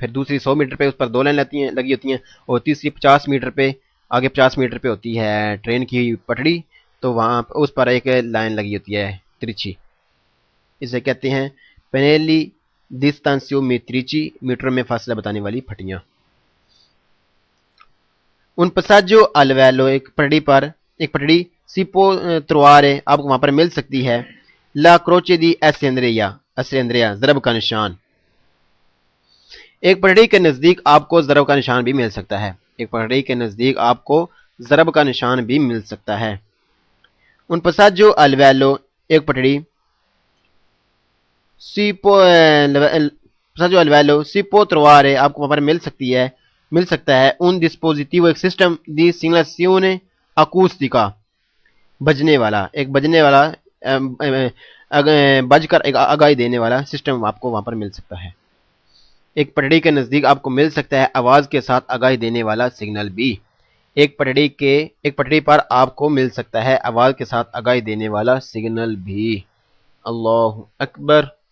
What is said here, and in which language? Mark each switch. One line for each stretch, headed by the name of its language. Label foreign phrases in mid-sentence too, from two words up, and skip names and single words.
Hindi: फिर दूसरी 100 मीटर पे उस पर 2 लाइन लगी होती हैं, और तीसरी 50 मीटर पे, आगे 50 मीटर पे होती है ट्रेन की पटड़ी, तो वहां उस पर एक लाइन लगी होती है तिरछी. इसे कहते हैं
Italian: pannelli distanziometrici
Hindi: मीटर में फासला बताने वाली फटियां.
Italian: un passaggio al livello
Hindi: एक पटड़ी
Italian: si può trovare
Hindi: आपको वहां पर मिल सकती है
Italian: la croce di Alessandria
Hindi: ज़रब का निशान. एक पटड़ी के नजदीक आपको ज़रब का निशान भी मिल सकता है. एक पटड़ी के नजदीक आपको ज़रब का निशान भी मिल सकता है.
Italian: un passaggio al livello
Hindi: एक पटड़ी.
Italian: si può trovare
Hindi: आपको वहां पर मिल सकता है
Italian: un dispositivo
Hindi: एक सिस्टम
Italian: di segnalazione acustica
Hindi: बजने वाला बजकर एक आगाही देने वाला सिस्टम आपको वहां पर मिल सकता है. एक पटड़ी के नजदीक आपको मिल सकता है आवाज के साथ आगाही देने वाला सिग्नल भी. एक पटड़ी पर आपको मिल सकता है आवाज के साथ आगाही देने वाला सिग्नल भी.
Arabic: الله أكبر.